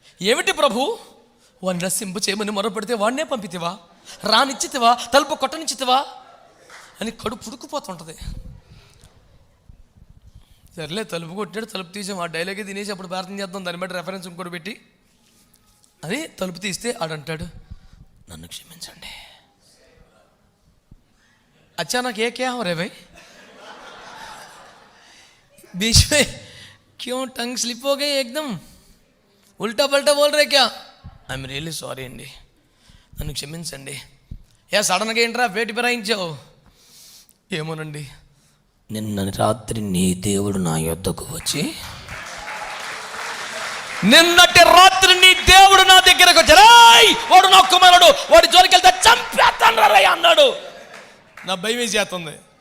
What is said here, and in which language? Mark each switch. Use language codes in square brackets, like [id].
[te] ఏమిటి ప్రభు, వాడిని రసింపు చేయమని మొరపెడితే వాడినే పంపితివా, రానిచ్చితివా, తలుపు కొట్టనిచ్చితివా అని కడుపు పుడుకుపోతుంటుంది. సర్లే తలుపు కొట్టాడు, తలుపు తీసాం, ఆ డైలాగే తినేసి అప్పుడు ప్రార్థన చేద్దాం, దాన్ని బట్టి రెఫరెన్స్ ఇంకోటి పెట్టి అని తలుపు తీస్తే ఆడంటాడు, నన్ను క్షమించండి. [hi] अचानक ये क्या हो रहा है भाई, बीच में क्यों टंग स्लिप हो गई, एकदम उल्टा पल्टा बोल रहे क्या? [en] I am really sorry अंडी, [te] నన్ను క్షమించండి. సడన్గా ఏంట్రా వేటి పెరాయించావు? ఏమోనండి, నిన్న రాత్రి నీ దేవుడు నా యొద్దకు వచ్చి నిన్నటి రాత్రి నీ దేవుడు నా దగ్గరకు వచ్చారాయ్, వాడు నా కుమారుడు, వాడి జోలికి వెళ్తే చంపేస్తాను రా అన్నాడు. నా భయం చేస్తుంది.